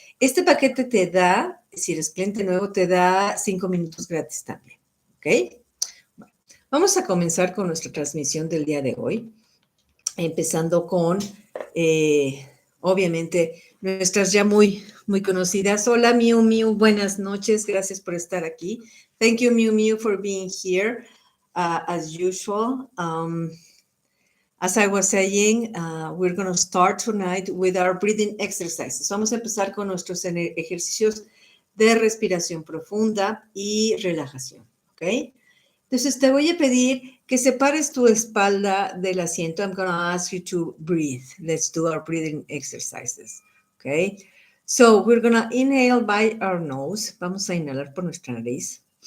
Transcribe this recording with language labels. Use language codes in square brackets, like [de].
[es] Este paquete te da, si eres cliente nuevo, te da 5 minutos gratis también, ¿ok? Bueno, vamos a comenzar con nuestra transmisión del día de hoy. Empezando con, obviamente, nuestras ya muy conocidas. Hola, Miu Miu, buenas noches. Gracias por estar aquí. [en] Thank you, Miu Miu, for being here, as usual. As I was saying, we're going to start tonight with our breathing exercises. [es] Vamos a empezar con nuestros ejercicios de respiración profunda y relajación, ¿ok? Entonces, te voy a pedir que separes tu espalda del asiento. [en] I'm going to ask you to breathe. Let's do our breathing exercises. Okay? So, we're going to inhale by our nose. [es] Vamos a inhalar por nuestra nariz.